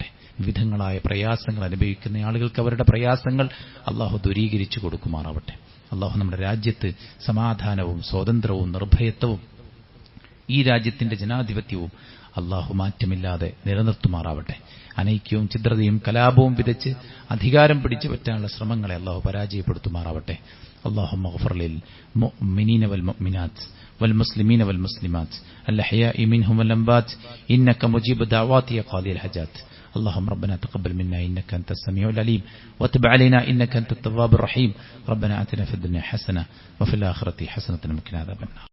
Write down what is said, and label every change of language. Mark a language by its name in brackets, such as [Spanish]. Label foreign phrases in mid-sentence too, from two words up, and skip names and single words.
[Malayalam] വിവിധങ്ങളായ പ്രയാസങ്ങൾ അനുഭവിക്കുന്ന ആളുകൾക്ക് അവരുടെ പ്രയാസങ്ങൾ അല്ലാഹു ദൂരീകരിച്ചു കൊടുക്കുമാറാവട്ടെ. അല്ലാഹു നമ്മുടെ രാജ്യത്ത് സമാധാനവും സ്വാതന്ത്ര്യവും നിർഭയത്വവും ഈ രാജ്യത്തിന്റെ ജനാധിപത്യവും അല്ലാഹു മാറ്റമില്ലാതെ നിലനിർത്തുമാറാവട്ടെ. അനൈക്യവും ഛിദ്രതയും കലാപവും വിതച്ച് അധികാരം പിടിച്ചു പറ്റാനുള്ള ശ്രമങ്ങളെ അല്ലാഹു പരാജയപ്പെടുത്തുമാറാവട്ടെ. [Arabic] اللهم اغفر للمؤمنين والمؤمنات والمسلمين والمسلمات الأحياء منهم والأموات إنك مجيب الدعوات يا قاضي الحاجات. اللهم ربنا تقبل منا إنك أنت السميع العليم وتب علينا إنك أنت التواب الرحيم. ربنا آتنا في الدنيا حسنة وفي الآخرة حسنة وقنا عذاب النار.